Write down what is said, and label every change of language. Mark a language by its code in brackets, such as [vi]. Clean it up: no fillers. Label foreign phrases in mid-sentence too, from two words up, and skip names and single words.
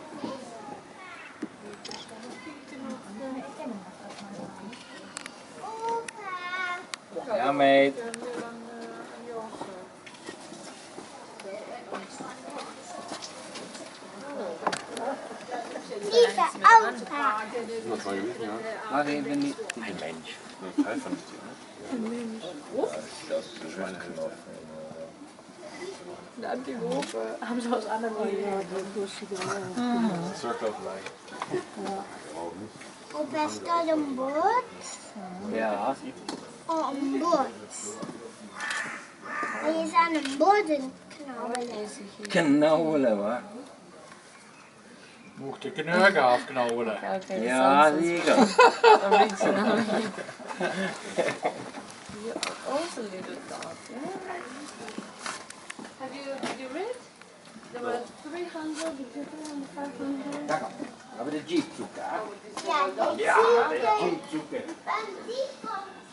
[nl] Ja, meid. Lieve opa. Dat van jullie, ja. Maar even niet. [de] Ein Mensch. [nl] Nee, 55, hè. [de] Das ist meine Hälfte. [nl] Ja, die boven hebben ze als andere. Ja, dat was [en] Circle of life. [nl] Opa, is dat een boot? Ja. Oh, een boot. Hij is aan een bodem knabbelen. Knabbelen, hoor. Mocht de knurken afknabbelen. Ja, zeker. Dat weet ze nou niet. [en] onze little dog. Have you read? There were 300, 500. [nl] Lekker. Hebben we de jeep zoeken, hè? Ja, dat Ja, zie de ik. jeep zoeken. En die van